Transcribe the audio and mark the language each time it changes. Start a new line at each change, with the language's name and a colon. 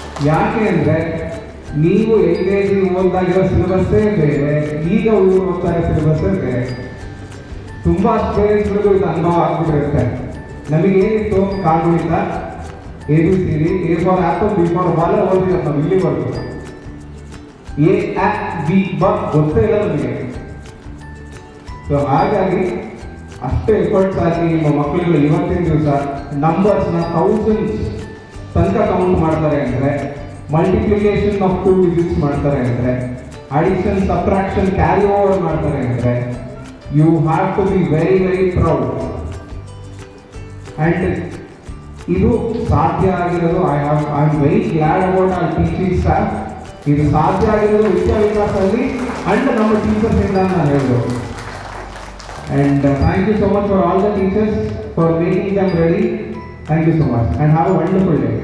Kannada: ಯಾಕೆ ಅಂದರೆ ನೀವು LKG ಓದಾಗಿರೋ ಸಿಲೆಬಸ್ಸೇ ಬೇರೆ, ಈಗ ಇವರು ಓದ್ತಾ ಇರೋ ಸಿಲೆಬಸ್ಸೇ ಬೇರೆ. ತುಂಬ ಪೇರೆಂಟ್ಸ್ಗಳಿಗೂ ಇದು ಅನುಭವ ಆಗ್ಬಿಟ್ಟಿರುತ್ತೆ. ನಮಗೇನಿತ್ತು ಕಾಗುಣಿತ, ABCD, A for apple, B for ball ಓದಿರೋ ನಾವು ಇಲ್ಲಿವರೆಗೂ. A, A, B, B ಗೊತ್ತೇ ಇಲ್ಲ ನಮಗೆ. ಸೊ ಹಾಗಾಗಿ ಅಷ್ಟೇ ಎಫರ್ಟ್ಸ್ ಹಾಕಿ ನಿಮ್ಮ ಮಕ್ಕಳುಗಳು ಇವತ್ತಿನ ದಿವಸ ನಂಬರ್ಸ್ನ ಥೌಸಂಡ್ಸ್ ತನಕ ಕೌಂಟ್ ಮಾಡ್ತಾರೆ ಅಂದರೆ, ಮಲ್ಟಿಪ್ಲಿಕೇಶನ್ ಆಫ್ 2 ಡಿಜಿಟ್ಸ್ ಮಾಡ್ತಾರೆ ಅಂದರೆ, ಅಡಿಷನ್ ಸಬ್ಟ್ರಾಕ್ಷನ್ ಕ್ಯಾರಿ ಓವರ್ ಮಾಡ್ತಾರೆ ಅಂದರೆ,
English: You have to be very very proud. And
Kannada: ಇದು ಸಾಧ್ಯ ಆಗಿರೋದು,
English: I am very glad about our teaching staff.
Kannada: ಇದು ಸಾಧ್ಯ ಆಗಿರೋದು ವಿದ್ಯಾವಿಕಾಸದಲ್ಲಿ ಅಂಡ್ ನಮ್ಮ ಟೀಚರ್ಸಿಂದ ನಾನು ಹೇಳ್ಬೋದು.
English: And thank you so much for all the teachers for making them ready. Thank you so much and have a wonderful day.